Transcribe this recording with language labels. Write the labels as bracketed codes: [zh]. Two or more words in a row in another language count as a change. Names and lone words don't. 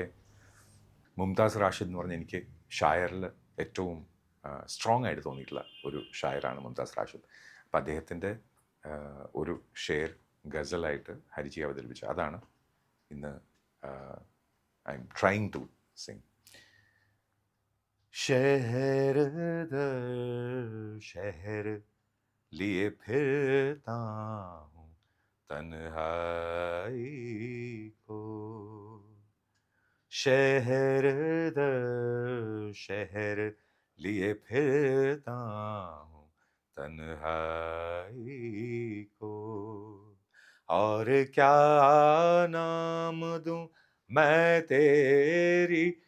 [ml] മുംതാസ് റാഷിദ് എന്ന് പറഞ്ഞ എനിക്ക് ഷായറിൽ ഏറ്റവും സ്ട്രോങ് ആയിട്ട് തോന്നിയിട്ടുള്ള ഒരു ഷായറാണ് മുംതാസ് റാഷിദ്. അപ്പം അദ്ദേഹത്തിൻ്റെ ഒരു ഷെയർ ഗസലായിട്ട് ഹരിജി അവതരിപ്പിച്ചു. അതാണ് ഇന്ന് [en] I'm trying to sing. [hi] शहर दर शहर लिए फिरता हूँ तन्हाई को, शहर दर शहर लिए फिरता हूँ तन्हाई को, और क्या नाम दूँ मैं तेरी